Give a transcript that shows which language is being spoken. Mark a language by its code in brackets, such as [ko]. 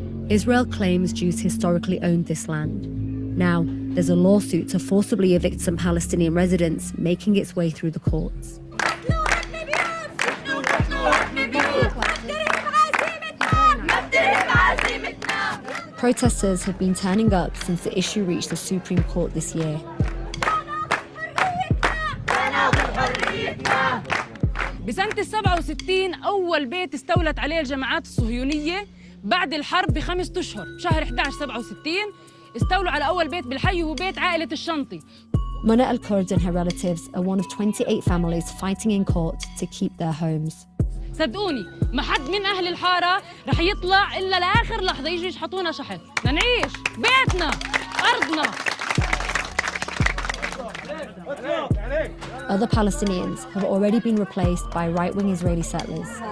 [en] Israel claims Jews historically owned this land. Now, there's a lawsuit to forcibly evict some Palestinian residents, making its way through the courts. Protesters have been turning up since the issue reached the Supreme Court this year. [ar] بسنة 67 أول بيت استولت عليه الجماعات الصهيونية بعد الحرب ب5 أشهر، شهر 11 67 استولوا على أول بيت بالحي وهو بيت عائلة الشنطي. [en] Mona al-Kurd and her relatives are one of 28 families fighting in court to keep their homes. [ar] صدقوني ما حد من أهل الحارة رح يطلع إلا لآخر لحظة يجوا يشحطونا شحط، بدنا نعيش بيتنا أرضنا. [en] Other Palestinians have already been replaced by right-wing Israeli settlers.